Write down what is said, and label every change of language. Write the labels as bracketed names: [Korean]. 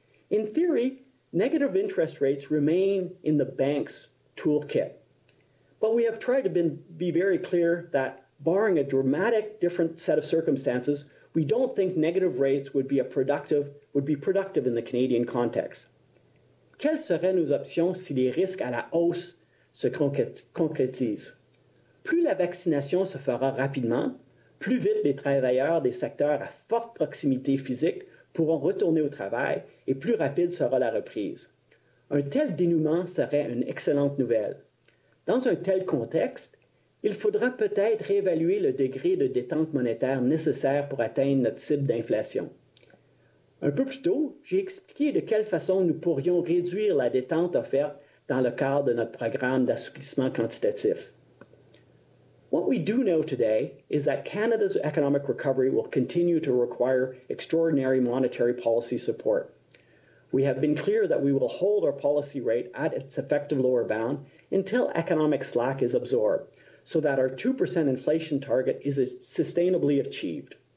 [English] In theory, negative interest rates remain in the bank's toolkit, but we have tried to be very clear that barring a dramatic different set of circumstances, we don't think negative rates would be productive in the Canadian context. [French] Quelles seraient nos options si les risques à la hausse se concrétisent? Plus la vaccination se fera rapidement, plus vite les travailleurs des secteurs à forte proximité physique pourront retourner au travail et plus rapide sera la reprise. Un tel dénouement serait une excellente nouvelle. Dans un tel contexte, il faudra peut-être réévaluer le degré de détente monétaire nécessaire pour atteindre notre cible d'inflation. Un peu plus tôt, j'ai expliqué de quelle façon nous pourrions réduire la détente offerte dans le cadre de notre programme d'assouplissement quantitatif. [English] What we do know today is that Canada's economic recovery will continue to require extraordinary monetary policy support. We have been clear that we will hold our policy rate at its effective lower bound until economic slack is absorbed, so that our 2% inflation target is sustainably achieved.